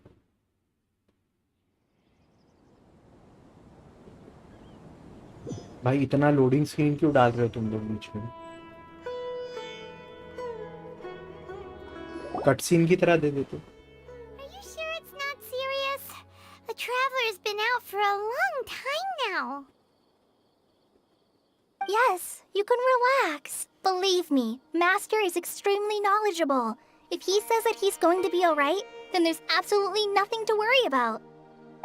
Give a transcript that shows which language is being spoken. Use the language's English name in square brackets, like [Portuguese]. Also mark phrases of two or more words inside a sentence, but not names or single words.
[Hindi] भाई इतना लोडिंग स्क्रीन क्यों डाल रहे हो तुम लोग बीच में? कट सीन की तरह दे देते। [English] Are you sure it's not serious? The traveler's been out for a long time now. Yes, you can relax. Believe me, Master is extremely knowledgeable. If he says that he's going to be alright, then there's absolutely nothing to worry about.